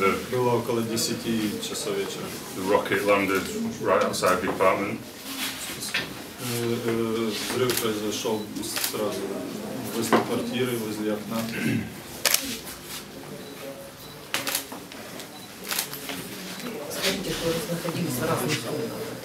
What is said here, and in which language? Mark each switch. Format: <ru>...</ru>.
<ru>Было около 10 часов вечера.</ru> <en>The rocket landed right outside the apartment.</en> <ru>Взрыв произошел сразу возле квартиры, возле окна. Скажите, что вы находились в разных комнатах.</ru>